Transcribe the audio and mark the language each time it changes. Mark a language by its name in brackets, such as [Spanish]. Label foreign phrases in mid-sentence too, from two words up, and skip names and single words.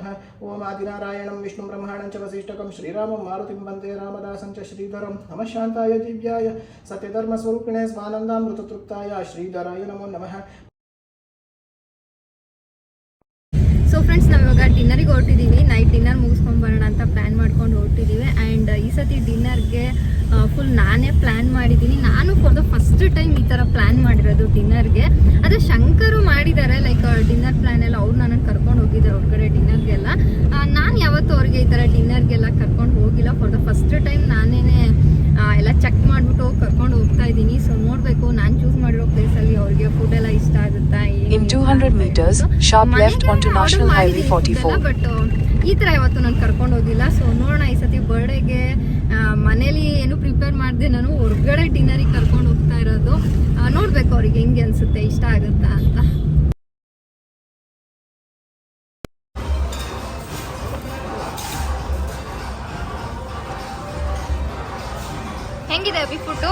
[Sanskrit] ओम आदिनारायणं विष्णुं ब्रह्माणं च वसिष्ठकं श्रीरामं मारुतिं वन्दे रामदासं च श्रीधरं नमः। शान्ताय दिव्याय सत्यधर्मस्वरूपिणे स्वानन्दामृततृप्ताय श्रीधराय नमो नमः। [English] so friends, [Kannada] ನಾವು ಇವಾಗ ಡಿನ್ನರಿಗೆ ಹೊರಟಿದ್ದೀವಿ. [English] night dinner [Kannada] ಮುಗಿಸ್ಕೊಂಡು ಬರೋಣ ಅಂತ ಪ್ಲ್ಯಾನ್ ಮಾಡ್ಕೊಂಡು ಹೊರಟಿದ್ದೀವಿ. ಆ್ಯಂಡ್ ಈ ಸತಿ ಡಿನ್ನರ್ಗೆ ಫುಲ್ ನಾನೇ ಪ್ಲ್ಯಾನ್ ಮಾಡಿದ್ದೀನಿ. ನಾನು [English] for the first time [Kannada] ಈ ಥರ ಪ್ಲ್ಯಾನ್ ಮಾಡಿರೋದು ಡಿನ್ನರ್ಗೆ. ಆದರೆ ಶಂಕರು ಮಾಡಿದ್ದಾರೆ [English] like dinner plan [Kannada] ಎಲ್ಲ. ಅವ್ರು ನನ್ನನ್ನು ಕರ್ಕೊಂಡು ಹೋಗಿದ್ದಾರೆ ಹೊರಗಡೆ ಡಿನ್ನರ್ಗೆಲ್ಲ. ನಾನು ಯಾವತ್ತೂ ಅವ್ರಿಗೆ ಈ ಥರ ಡಿನ್ನರ್ಗೆಲ್ಲ ಕರ್ಕೊಂಡು ಹೋಗಿಲ್ಲ. [English] for the first time [Kannada] ನಾನೇ ಎಲ್ಲ ಚೆಕ್ ಮಾಡಿಬಿಟ್ಟು ಕರ್ಕೊಂಡು ಹೋಗ್ತಾ ಇದ್ದೀನಿ. ಸೊ ನೋಡಬೇಕು ನಾನು ಚೂಸ್ ಮಾಡಿರೋ ಪ್ಲೇಸಲ್ಲಿ ಅವ್ರಿಗೆ ಫುಡ್ ಎಲ್ಲ ಇಷ್ಟ ಆಗುತ್ತಾ. [English] In 200 meters, sharp left onto National Highway 44. [Kannada] ಬಟ್ ಈ ಥರ ಯಾವತ್ತು ನಾನು ಕರ್ಕೊಂಡು ಹೋಗಿಲ್ಲ. ಸೊ ನೋಡೋಣ, ಈ ಸತಿ ಬರ್ಡೇಗೆ ಮನೇಲಿ ಏನು ಪ್ರಿಪೇರ್ ಮಾಡಿದೆ, ನಾನು ಹೊರಗಡೆ ಡಿನ್ನರಿಗೆ ಕರ್ಕೊಂಡು ಹೋಗ್ತಾ ಇರೋದು. ನೋಡಬೇಕು ಅವ್ರಿಗೆ ಹೆಂಗೆ ಅನಿಸುತ್ತೆ, ಇಷ್ಟ ಆಗುತ್ತಾ ಅಂತ. ಹೆಂಗಿದೆ ಅಭಿ ಫುಡ್ಡು?